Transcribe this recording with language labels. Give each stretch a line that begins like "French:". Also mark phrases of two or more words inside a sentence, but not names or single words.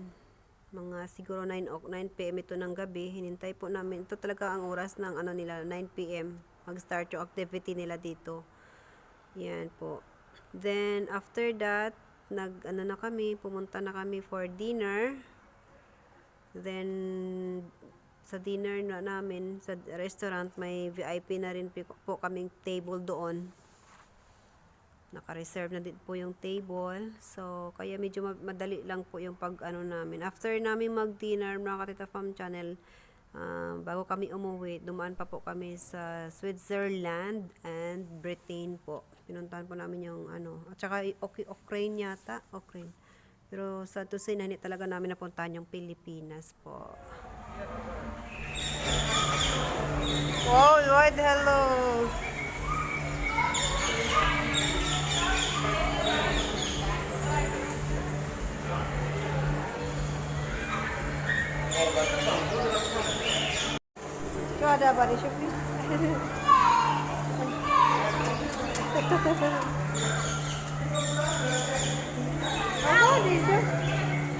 Filipino: Mga siguro 9 PM ito ng gabi. Hinintay po namin. Ito talaga ang oras ng nila, 9 PM. Mag-start yung activity nila dito. Yan po.
English: Then, after that,
Filipino: pumunta na kami
English: for dinner.
Filipino: Then, sa dinner na namin, sa restaurant, may VIP na rin po kaming table doon. Naka-reserve na din po yung table. So, kaya medyo madali lang po yung namin. After namin mag-dinner, mga Katita Fam Channel, bago kami umuwi, dumaan pa po kami sa Switzerland and Britain po. Pinuntahan po namin yung at saka Ukraine yata. Ukraine. Pero sa
English: to say,
Filipino: hindi talaga namin napuntahan yung Pilipinas po.
English: Wow, Lloyd, hello!
Indonesian: Kau ada apa di Shopee? Apa di Shopee?